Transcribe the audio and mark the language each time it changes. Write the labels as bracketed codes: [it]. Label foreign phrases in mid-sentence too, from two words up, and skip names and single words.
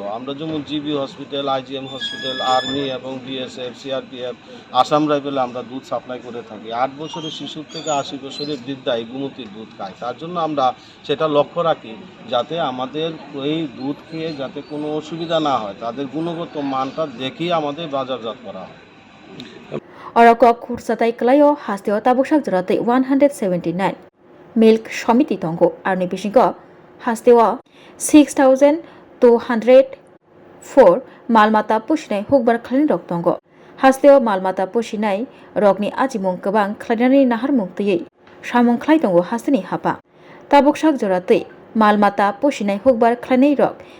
[bn] আমরা যেমন জিবি হসপিটাল, আইজিএম হসপিটাল, আর্মি এবং বিএসএফ, সিআরপিএফ, আসাম রাইফেলে আমরা দুধ সাপ্লাই করে থাকি। 8 বছরের শিশুর থেকে 80 বছরের বৃদ্ধা এই গোমতীর দুধ খায়। তার জন্য আমরা সেটা লক্ষ্য রাখি যাতে আমাদের এই দুধ খেয়ে যাতে কোনো অসুবিধা না হয়, তাদের গুণগত মানটা দেখেই আমাদের বাজারজাত করা হয়। [trp] Orako kursatai klayo hasteo tabuksak jorate 179 milk সমিতি tongo arni bisingo hasteo 6204 malmata pushnai hukbar khlani rok tongo Hasteo malmata pusinai rokni ajimung kebang khlainani nahar mungtui samung khlai tongo hasteni hapa tabuk sak joratui malmata pusinai hukbar khlainai rok